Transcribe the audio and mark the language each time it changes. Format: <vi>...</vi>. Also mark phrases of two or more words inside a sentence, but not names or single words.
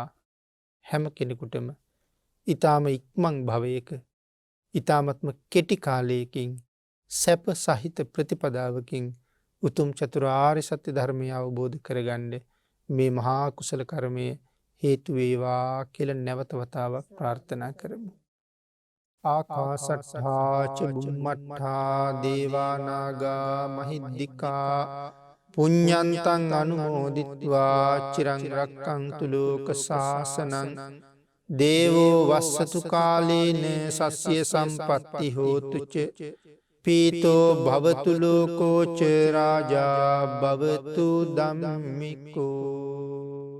<si>හැම කෙනෙකුටම ඊ타ම ඉක්මන් භවයක ඊ타මත්ම කෙටි කාලයකින් සැප සහිත ප්‍රතිපදාවකින් උතුම් චතුරාර්ය සත්‍ය ධර්මය අවබෝධ කරගන්න මේ මහා කුසල කර්මය හේතු වේවා කියලා නැවත වතාවක් ප්‍රාර්ථනා කරමු.</si> <pi>ආකාසට්ඨා ච බුම්මට්ඨා දේවානාගා මහිද්దికා පුඤ්ඤන්තං අනුමෝදිත්වා චිරං රක්ඛන්තු ලෝක සාසනං දේවෝ වස්සතු කාලේන සස්්‍ය සම්පත්ති හෝතු ච පීතෝ භවතු ලෝකෝ ච රාජා භවතු ධම්මිකෝ</pi>